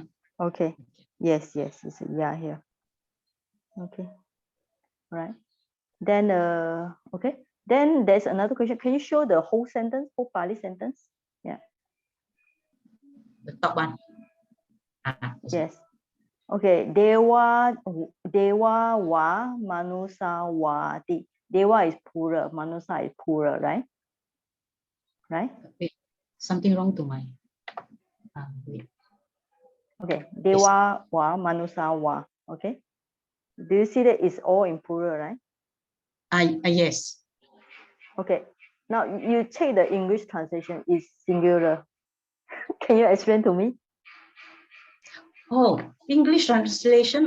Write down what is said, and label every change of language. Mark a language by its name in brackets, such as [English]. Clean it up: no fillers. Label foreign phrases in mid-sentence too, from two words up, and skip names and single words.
[English] Okay. Yes. It's a yeah here. Okay. Right. Then okay. Then there's another question. Can you show the whole sentence, whole Pali sentence? Yeah. The top one. Yes. Okay. [Pali] Dewa wa manusa wati. [English] Dewa is plural. Manusa is plural, right? Right? Wait, something wrong to my. Wait. [Pali] Okay. Dewa wa manusa wa. [English] Okay. Do you see that it's all in plural, right? Yes. Okay. Now you check the English translation is singular. Can you explain to me? Oh, English translation.